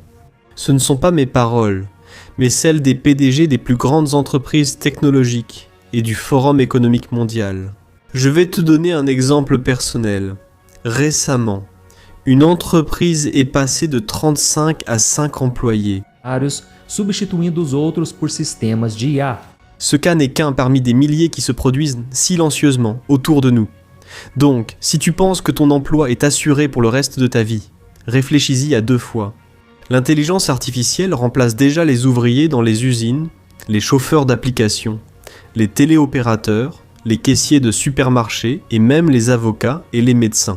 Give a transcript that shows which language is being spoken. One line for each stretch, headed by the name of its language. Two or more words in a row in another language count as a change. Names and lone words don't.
French: Ce ne sont pas mes paroles, mais celles des PDG des plus grandes entreprises technologiques et du Forum économique mondial. Je vais te donner un exemple personnel. Récemment, une entreprise est passée de 35 à 5 employés.
Portuguese: Substituindo os outros por sistemas de IA.
French: Ce cas n'est qu'un parmi des milliers qui se produisent silencieusement autour de nous. Donc, si tu penses que ton emploi est assuré pour le reste de ta vie, réfléchis-y à 2 fois. L'intelligence artificielle remplace déjà les ouvriers dans les usines, les chauffeurs d'applications, les téléopérateurs, les caissiers de supermarchés et même les avocats et les médecins.